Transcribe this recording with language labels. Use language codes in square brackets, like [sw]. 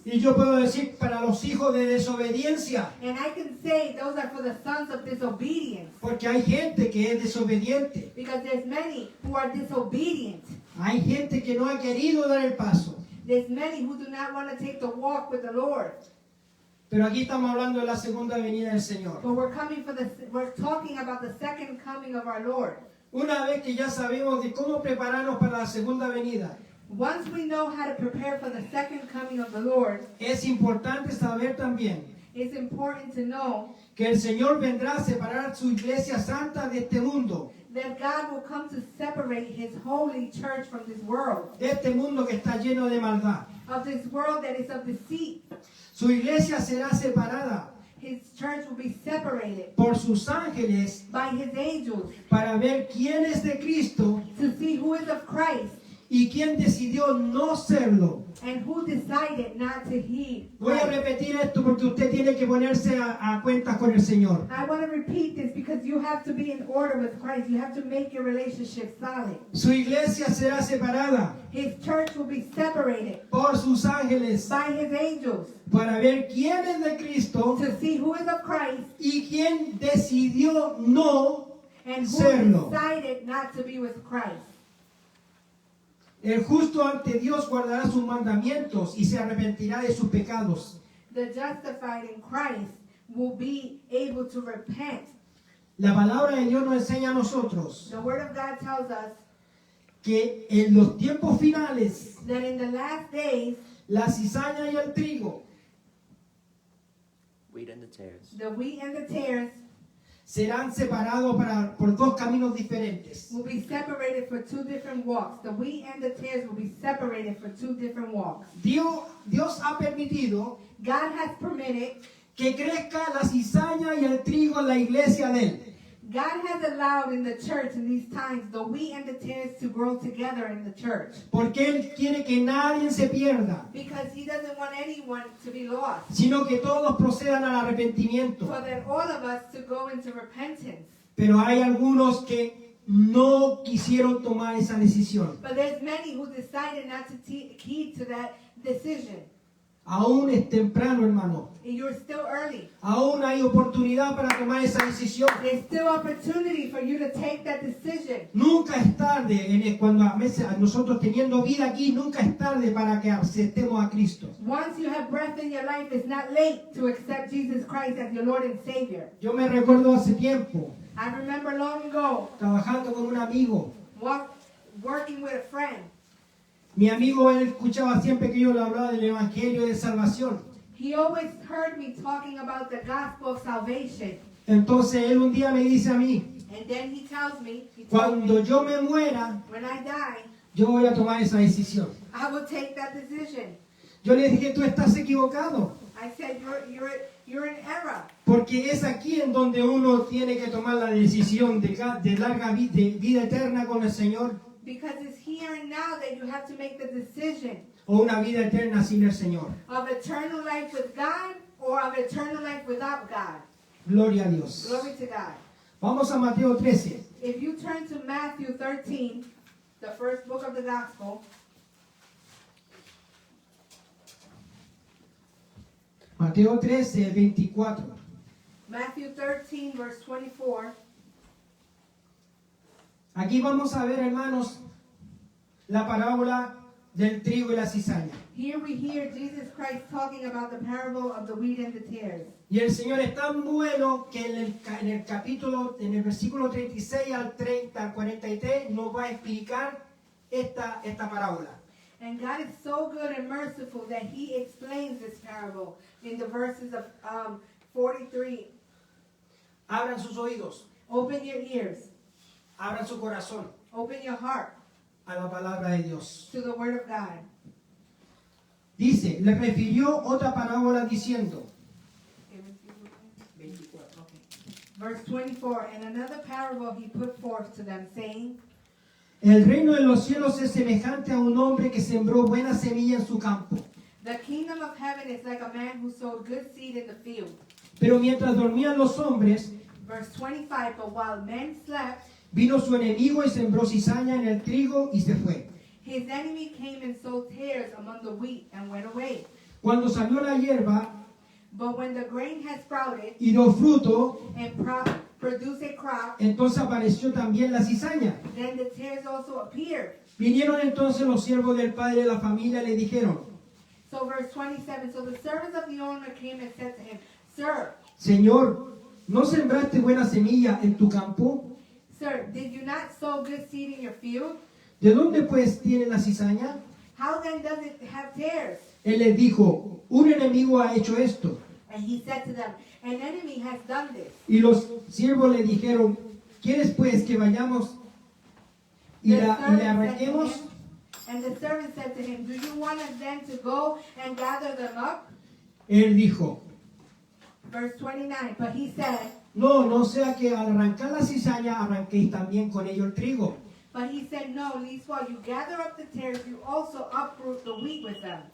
[es] Y yo puedo decir para los hijos de desobediencia. [en] And I can say those are for the sons of disobedience. [es] Porque hay gente que es desobediente. [en] Because there's many who are disobedient. [es] Hay gente que no ha querido dar el paso. [en] There's many who do not want to take the walk with the Lord. [es] Pero aquí estamos hablando de la segunda venida del Señor. [en] But we're talking about the second coming of our Lord. [es] Una vez que ya sabemos de cómo prepararnos para la segunda venida. [en] Once we know how to prepare for the second coming of the Lord, [es] es importante saber también [en] it's important to know [es] que el Señor vendrá a separar su iglesia santa de este mundo, [en] that God will come to separate his holy church from this world, [es] de este mundo que está lleno de maldad. [en] of this world that is of deceit. [es] Su iglesia será separada [en] His church will be separated [es] por sus ángeles [en] by his angels [es] para ver quién es de Cristo [en] to see who is of Christ [es] y quién decidió no serlo. [en] and who decided not to heed [es] Voy a [en] Christ. [es] repetir esto porque usted tiene que ponerse a cuentas con el Señor. [en] I want to repeat this because you have to be in order with Christ. You have to make your relationship solid. [es] Su iglesia será separada [en] His church will be separated [es] por sus ángeles [en] by his angels [es] para ver quién es de Cristo [en] to see who is of Christ [es] y quién decidió no [en] and who [es] serlo. [en] decided not to be with Christ. [es] El justo ante Dios guardará sus mandamientos y se arrepentirá de sus pecados. [en] The justified in Christ will be able to repent. [es] La palabra de Dios nos enseña a nosotros [en] The Word of God tells us [es] que en los tiempos finales [en] that in the last days, [es] la cizaña y el trigo [en] Wheat and the tares. the wheat and the tares [es] serán separados por dos caminos diferentes. [en] will be separated for two different walks. The wheat and the tares will be separated for two different walks. [es] Dios ha permitido [en] God has permitted, [es] que crezca la cizaña y el trigo en la iglesia de Él. [en] God has allowed in the church in these times the wheat and the tares to grow together in the church. [es] Porque Él quiere que nadie se pierda, [en] Because he doesn't want anyone to be lost. [es] sino que todos procedan al arrepentimiento. [en] For that all of us to go into repentance. [es] Pero hay algunos que no quisieron tomar esa decisión. [en] But there's many who decided not to heed to that decision. [es] Aún es temprano, hermano. [en] And you're still early. [es] Aún hay oportunidad para tomar esa decisión. [en] There's still opportunity for you to take that decision. [es] Nunca es tarde, cuando a veces nosotros teniendo vida aquí, nunca es tarde para que aceptemos a Cristo. [en] Once you have breath in your life, it's not late to accept Jesus Christ as your Lord and Savior. [es] Yo me recuerdo hace tiempo, [en] I remember long ago, [es] trabajando con un amigo. [en] working with a friend. [es] Mi amigo, él escuchaba siempre que yo le hablaba del Evangelio de salvación. [en] He always heard me talking about the gospel of salvation. [es] Entonces él un día me dice a mí, [en] And then he told me, [es] cuando yo me muera, [en] when I die, [es] yo voy a tomar esa decisión. [en] I will take that decision. [es] Yo le dije, tú estás equivocado, [en] I said, you're in error. [es] porque es aquí en donde uno tiene que tomar la decisión de larga vida, de vida eterna con el Señor, [en] Because it's here and now that you have to make the decision [es] o una vida eterna sin el Señor. [en] of eternal life with God or of eternal life without God. [es] Gloria a Dios. [en] Glory to God. [es] Vamos a Mateo 13. [en] If you turn to Matthew 13, the first book of the gospel, [es] Mateo 13, 24. [en] Matthew 13, verse 24, [es] Aquí vamos a ver, hermanos, la parábola del trigo y la cizaña. [en] here we hear Jesus Christ talking about the parable of the wheat and the tares. [es] Y el Señor es tan bueno que en el capítulo, en el versículo 36 al 30, al 43, nos va a explicar esta parábola. [en] And God is so good and merciful that he explains this parable in the verses of 43. [es] Abran sus oídos, [en] Open your ears. [es] abran su corazón [en] Open your heart [es] a la palabra de Dios. [en] to the word of God. [es] Dice, le refirió otra parábola diciendo, 24. [en] Verse 24, and another parable he put forth to them, saying, [es] El reino de los cielos es semejante a un hombre que sembró buena semilla en su campo. [en] the kingdom of heaven is like a man who sowed good seed in the field. [es] Pero mientras dormían los hombres, [en] Verse 25, but while men slept, [es] vino su enemigo y sembró cizaña en el trigo y se fue. [en] his enemy came and sowed tares among the wheat and went away. [es] Cuando salió la hierba [en] But when the grain had sprouted [es] y dio fruto, [en] and produced a crop, [es] entonces apareció también la cizaña. [en] then the tares also appeared. [es] Vinieron entonces los siervos del padre de la familia y le dijeron, [en] So verse 27, so the servants of the owner came and said to him, Sir, [es] Señor, ¿no sembraste buena semilla en tu campo? [en] Sir, did you not sow good seed in your field? [es] ¿De dónde pues tiene la cizaña? [en] How then does it have tears? [es] Él les dijo, un enemigo ha hecho esto. [en] And he said to them, an enemy has done this. [es] Y los siervos le dijeron, ¿quieres pues que vayamos y [en] The [es] la [en] servant said to [es] arranquemos? [en] him- And the servant said to him, do you want us then to go and gather them up? [es] Él dijo, [en] Verse 29, but he said, [es] no, no sea que al arrancar la cizaña arranquéis también con ello el trigo. [en] but he said, no, lest while you gather up the tares, you also uproot the wheat with them.